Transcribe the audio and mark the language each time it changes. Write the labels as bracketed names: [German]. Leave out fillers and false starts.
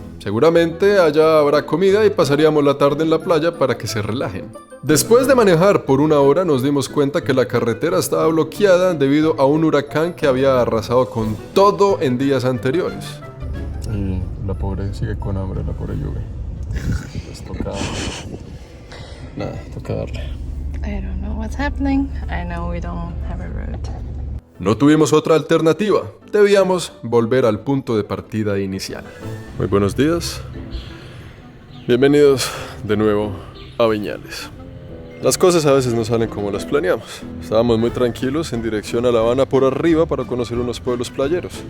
[Spanish] Seguramente allá habrá comida y pasaríamos la tarde en la playa para que se relajen. Después de manejar por 1 hora nos dimos cuenta que la carretera estaba bloqueada debido a un huracán que había arrasado con todo en días anteriores. Y la pobre sigue con hambre, la pobre Yubi. Pues toca darle. [English] I don't know what's happening. I know we don't have a road. [Spanish] No tuvimos otra alternativa. Debíamos volver al punto de partida inicial. Muy buenos días. Bienvenidos de nuevo a Viñales. Las cosas a veces no salen como las planeamos. Estábamos muy tranquilos en dirección a La Habana por arriba para conocer unos pueblos playeros.